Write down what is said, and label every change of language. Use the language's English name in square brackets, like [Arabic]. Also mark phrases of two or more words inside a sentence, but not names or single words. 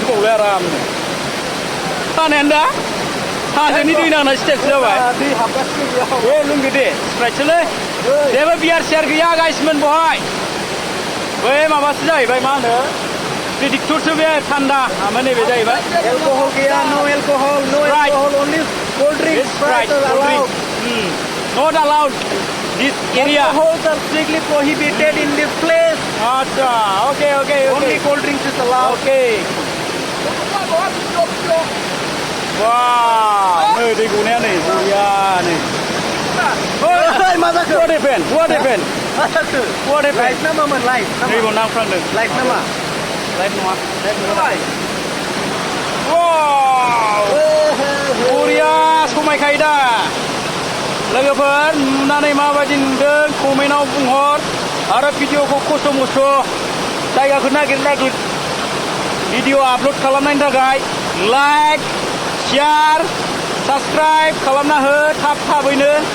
[Bodo] बावलाय आरामनो हानायानो दा हाजोनि दै नांना स्टाइलसो जाबाय दै हाबगासिनो बे लोंदो दे स्प्राइटसोलै जेबो बियार सियार गैया गाइसमोन बहाय बै माबासो जाहैबाय मा होनो प्रेडिक्टरसो बे थान्दा ओमफ्राय नैबे जाहैबाय [English] Alcohol gaya, no alcohol, only cold drink. Sprite, cold drink. Not allowed this area. Alcohols are strictly prohibited in this place. Acha, okay. Only cold drinks is allowed. Okay. Wow, [Bodo] नै दै गनाया नै बरिया नै मा जाखो? [English] What happened? What happened? Live [Bodo] ना मामोन live? नैबाव नांफ्रांदों Live ना मा? लाइभ नङा Live नङा. [English] Wow! [Bodo] बरिया समायखायो दा लोगोफोर नुनानै माबायदि नुदों कमेन्टआव बुंहर आरो भिडिअखौ खस्थ' मस्थ' जायगाखौ नागिर भिडिअ आपल'ड खालामनायनि थाखाय [English] like share subscribe [Bodo] खालामना हो थाबैनो